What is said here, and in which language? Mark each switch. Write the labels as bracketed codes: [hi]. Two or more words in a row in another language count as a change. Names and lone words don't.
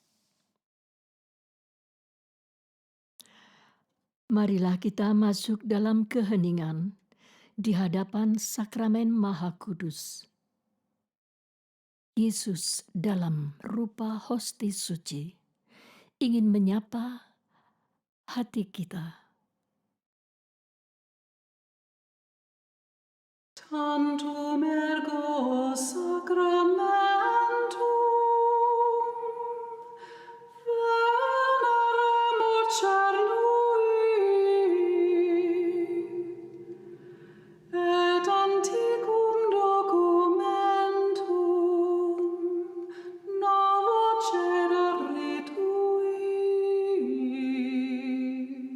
[id] Marilah kita masuk dalam keheningan di hadapan sakramen Maha Kudus. Yesus dalam rupa hostia suci ingin menyapa hati kita. [la] Tantum ergo sacramentum veneremur cernui et antiquum documentum novo cerere tui.